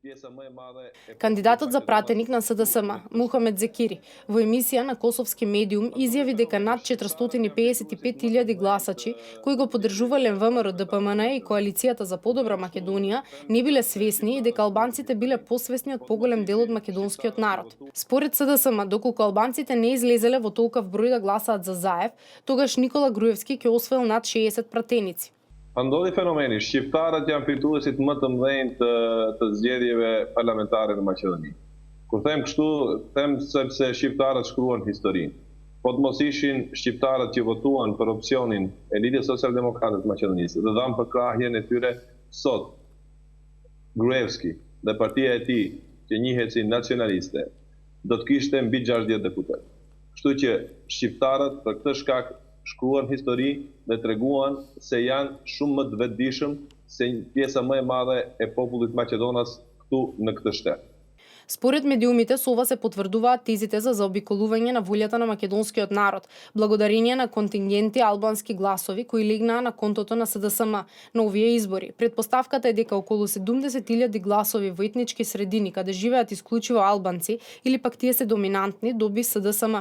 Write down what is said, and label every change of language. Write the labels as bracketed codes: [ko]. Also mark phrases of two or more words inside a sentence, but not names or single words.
[mk] Кандидатот за пратеник на СДСМ, Мухамед Зекири, во емисија на косовски медиум изјави дека над 455.000 гласачи кои го поддржувале ВМРО ДПМН и коалицијата за подобра Македонија не биле свесни и дека албанците биле посвесни од поголем дел од македонскиот народ. Според СДСМ, доколку албанците не излезеле во толков број да гласаат за Заев, тогаш Никола Груевски ќе освоил над 60 пратеници. [sq] Ndodhi fenomeni, shqiptarët janë fituesit më të mëdhenj të zgjedhjeve parlamentare në Maqedoni. Kur them kështu, them sepse shqiptarët shkruan historinë. Po të mos ishin shqiptarët që votuan për opsionin e Lidhjes Social-Demokrate të Maqedonisë dhe dhanë për krahjen e tyre sot, Gruevski dhe partia e tij, që njihet si nacionaliste, do të kishte mbi 60 deputet. Kështu që shqiptarët për këtë shkak shkruan histori dhe treguan se janë shumë më të vetëdijshëm se pjesa më e madhe e popullit Maqedonas këtu në këtë shtet. [mk] Според медиумите, со ова се потврдуваат тезите за заобиколување на волјата на македонскиот народ, благодарение на контингенти албански гласови кои легнаа на контото на СДСМ на овие избори. Предпоставката е дека околу 70.000 гласови во етнички средини каде живеат исклучиво албанци или пак тие се доминантни доби СДСМ.